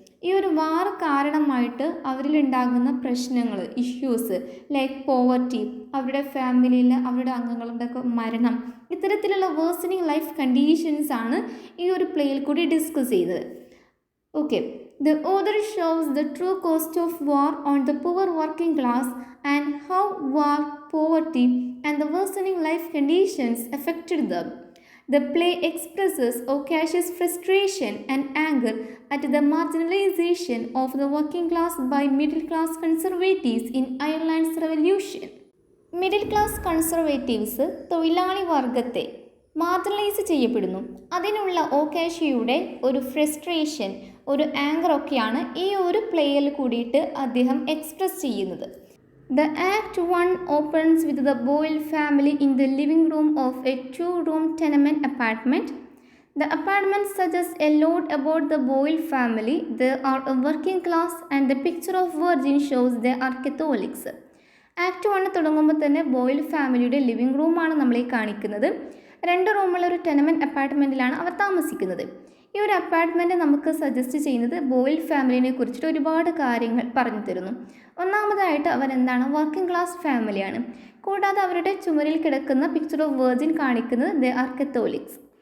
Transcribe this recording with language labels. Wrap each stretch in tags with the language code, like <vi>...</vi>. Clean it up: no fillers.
<ml>ഈ ഒരു വാർ കാരണമായിട്ട് അവരിലുണ്ടാകുന്ന പ്രശ്നങ്ങൾ,</ml> <en>issues like poverty,</en> <ml>അവരുടെ ഫാമിലിയിൽ അവരുടെ അംഗങ്ങളുടെ മരണം, ഇത്തരത്തിലുള്ള വേഴ്സണിങ് ലൈഫ് കണ്ടീഷൻസ് ആണ് ഈ ഒരു പ്ലേയിൽ കൂടി ഡിസ്കസ് ചെയ്തത്.</ml> <en>Okay, the author shows the true cost of war on the poor working class and how war, poverty and the worsening life conditions affected them. The play expresses O'Casey's frustration and anger at the marginalization of the working class by middle-class conservatives in Ireland's revolution.</en> <ml>Middle class Conservatives തൊഴിലാളി വർഗത്തെ marginalise ചെയ്യപ്പെടുന്നു. അതിനുള്ള ഓകാശിയുടെ ഒരു frustration, ഒരു anchor ഒക്കെയാണ് ഈ ഒരു പ്ലേയിൽ കൂടിയിട്ട് അദ്ദേഹം എക്സ്പ്രസ് ചെയ്യുന്നത്.</ml> <en>The Act 1 opens with the Boyle family in the living room of a two-room tenement apartment. The apartment suggests a lot about the Boyle family. They are a working class and the picture of virgin shows they are Catholics.</en> <ml>Act 1 തുടങ്ങുമ്പോൾ തന്നെ boil ഫാമിലിയുടെ living റൂമാണ് നമ്മളെ കാണിക്കുന്നത്. 2 റൂമുള്ള ഒരു ടെനമെൻറ്റ് അപ്പാർട്ട്മെൻറ്റിലാണ് അവർ താമസിക്കുന്നത്. ഈ ഒരു അപ്പാർട്ട്മെൻറ്റ് നമുക്ക് സജസ്റ്റ് ചെയ്യുന്നത് ബോയിൽ ഫാമിലിനെ കുറിച്ചിട്ട് ഒരുപാട് കാര്യങ്ങൾ പറഞ്ഞു തരുന്നു. ഒന്നാമതായിട്ട് അവരെന്താണ്, വർക്കിംഗ് ക്ലാസ് ഫാമിലിയാണ്. കൂടാതെ അവരുടെ ചുമരിൽ കിടക്കുന്ന പിക്ചർ ഓഫ് വേർജിൻ കാണിക്കുന്നത്</ml> <en>They are Catholics.</en>